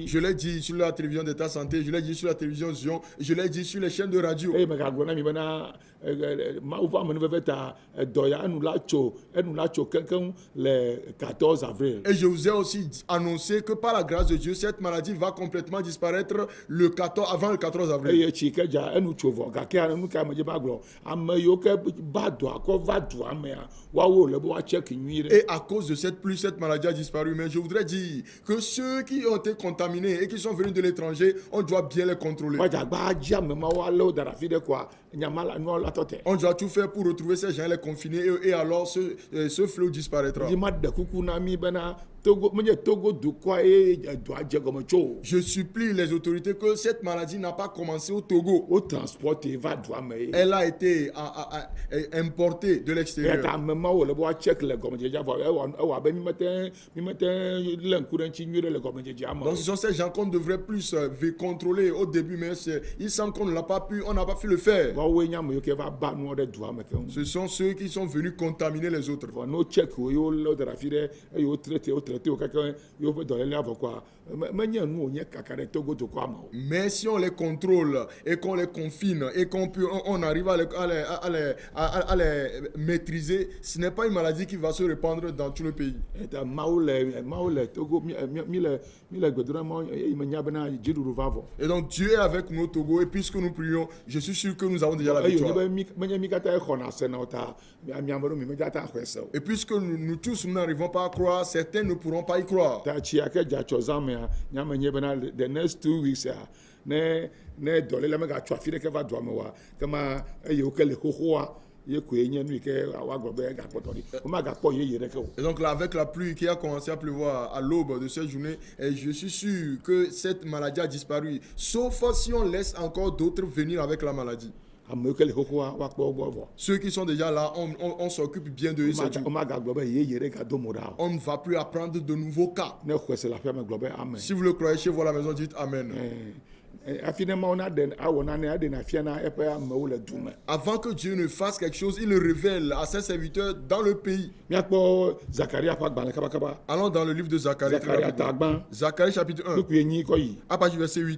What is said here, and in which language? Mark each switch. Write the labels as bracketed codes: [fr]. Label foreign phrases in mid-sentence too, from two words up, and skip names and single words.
[fr] Je l'ai dit sur la télévision d'État Santé, je l'ai dit sur la télévision Zion, je l'ai dit sur les chaînes de radio. [ee] eye megagblɔ na mi bena mawu ƒe amenuveve ta edɔ ya enu la tso kekeŋ le 14 avril. [fr] Et je vous ai aussi annoncé que par la grâce de Dieu, cette maladie va complètement disparaître avant le 14 avril. [ee] eye tsi ke dza enu tso vɔ gake enu ka me dze ba gblɔ ame yiwo ke ba dɔa kɔ va dua mea woawo le be woatsɛki nyui ɖe. [fr] Et à cause de cette pluie, cette maladie a disparu. Mais je voudrais dire que ceux qui ont été contaminés et qui sont venus de l'étranger, on doit bien les contrôler. [ee] woadze agba dzi ame ma woalé wo da ɖe afi ɖe koa nyama la nua la tɔ te. [fr] On doit tout faire pour retrouver ces gens, les confiner et alors ce fléau disparaîtra. [ee] dzi ma ɖe kuku na mi bena togo menye togo dukɔa ye edɔa dze gɔme tso o. [fr] Je supplie les autorités que cette maladie n'a pas commencé au Togo. [ee] wo transporte va dua me ye. [fr] Elle a été importée de [ee] eya [fr] l'extérieur. [ee] ta ame ma wo le be woatsɛki le gɔmedzedzea vɔ ewɔ abe mi mete lé ŋku ɖe ŋuti nyui ɖe le gɔmedzedzea me. [fr] Donc ce sont ces gens qu'on devrait plus contrôler au début, mais il semble qu'on n'a pas pu le faire. [ee] woawoe nye ame yiwo ke va ba nuwo ɖe dua me keŋ. [fr] Ce sont ceux qui sont venus contaminer les autres. [ee] vɔ no tsɛki wo ye wolé wo da ɖe afi ɖe eye wotrete wo kekeŋ yewo ƒe dɔlélia vɔ koa menye nu wònye kaka ɖe togo dukɔa me o. [fr] Mais si on les contrôle et qu'on les confine et on arrive à les maîtriser, ce n'est pas une maladie qui va se répandre dans tout le pays. [ee] eta mawu le togo mi le gbedoɖa ma eye menya bena dziɖuɖu va vɔ. [fr] Et donc Dieu est avec nous au Togo et puisque nous prions, je suis sûr que nous avons déjà la [ee] eye [fr] victoire. [ee] wònye be menye mi katã exɔna se na wo ta mi ame ɖewo mi medzata xɔe se o. [fr] Et puisque nous tous nous n'arrivons pas à croire, certains ne pourront pas y croire. [ee] ta tsi ya ke dza tsɔ zã mea nyame nye bena [en] the next 2 weeks [ee] ne dɔlélia megatsɔ afi ɖeke va dua me wa kema eye wo ke le xoxoa ye koe nye nu yi ke woagblɔ be gakpɔtɔ ɖi womagakpɔ yeye ɖeke o. [fr] Et donc là, avec la pluie qui a commencé à pleuvoir à l'aube de cette journée, et je suis sûr que cette maladie a disparu, sauf si on laisse encore d'autres venir avec la maladie. [ee] ame yiwo ke le xoxoa woakpɔ wo gbɔ vɔ. [fr] Ceux qui sont déjà là, on s'occupe bien de eux. cette journée. [ee] womagagblɔ be yeye ɖe gado mo ɖa o. [fr] On ne va plus apprendre de nouveaux cas. [ee] ne xɔe se le aƒea me gblɔ be amen. [fr] Si vous le croyez chez vous à la maison, dites Amen. [ee] afi ne mawo awɔ nane aɖena fia na eƒe amewo le du me. [fr] Avant que Dieu ne fasse quelque chose, il le révèle à ses serviteurs dans le pays. [ee] míakpɔ zakaria ƒe agbalẽ kabakaba. [fr] Allons dans le livre de Zacharie. [ee] zakaria ta gbã [fr] Zacharie chapitre 1, [ee] nukui enyi kɔ yi. [fr] à partir du verset 8.